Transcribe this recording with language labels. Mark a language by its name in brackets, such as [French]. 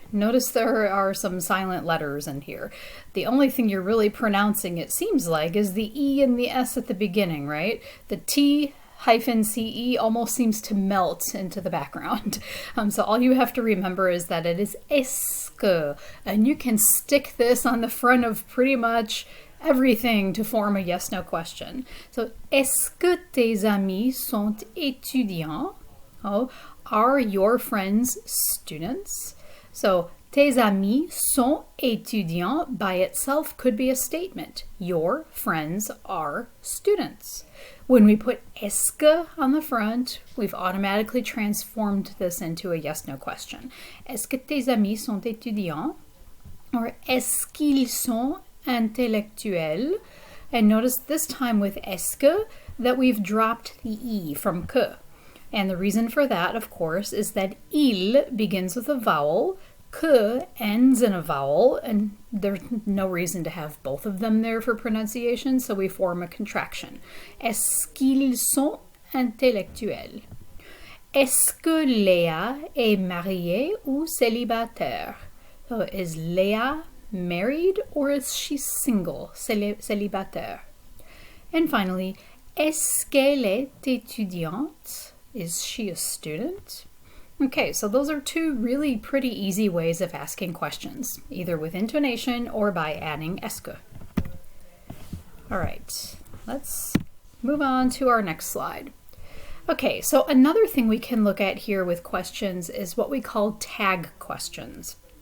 [English] Notice there are some silent letters in here. The only thing you're really pronouncing, it seems like, is the E and the S at the beginning, right? The T-CE almost seems to melt into the background. So all you have to remember is that it is est-ce que, and you can stick this on the front of pretty much everything to form a yes-no question. [French] So, est-ce que tes amis sont étudiants? [English] Oh, are your friends students? So, [French] tes amis sont étudiants [English] by itself could be a statement. Your friends are students. When we put est-ce que on the front, we've automatically transformed this into a yes-no question. [French] Est-ce que tes amis sont étudiants? Or est-ce qu'ils sont intellectuels? [English] And notice this time with est-ce que that we've dropped the E from que. And the reason for that, of course, is that il begins with a vowel, que ends in a vowel, and there's no reason to have both of them there for pronunciation, so we form a contraction. [French] Est-ce qu'ils sont intellectuels? Est-ce que Léa est mariée ou célibataire? [English] So is Léa married or is she single, célibataire? [French] And finally, est-ce qu'elle est étudiante? [English] Is she a student? Okay, so those are 2 really pretty easy ways of asking questions, either with intonation or by adding est-ce que. All right, let's move on to our next slide. Okay, so another thing we can look at here with questions is what we call tag questions.